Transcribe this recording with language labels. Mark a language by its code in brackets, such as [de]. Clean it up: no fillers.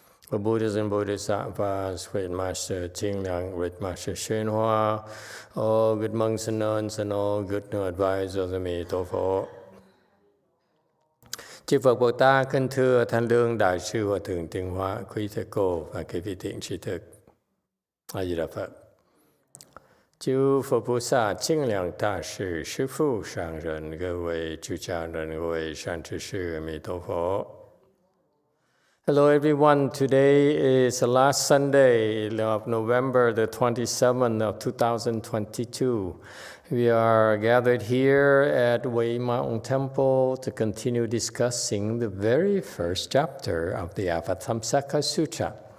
[en] The Buddhas and Bodhisattvas, Great Master Ting Liang, Great Master YongHua, all good monks and nuns, and all good advisors of Emitofuo. [vi] Chư Phật Bồ Tát kính thưa Thanh Lương Đại sư Hòa thượng Tịnh Hóa, quý thầy cô và quý vị thiện tri thức. A Di Đà Phật. [zh] 诸佛菩萨、清凉大士、师父上人、各位出家人、各位善知识，阿弥陀佛。 [en] Hello everyone, today is the last Sunday of November the 27th of 2022. We are gathered here at Wei Mountain Temple to continue discussing the very first chapter of the Avatamsaka Sutra.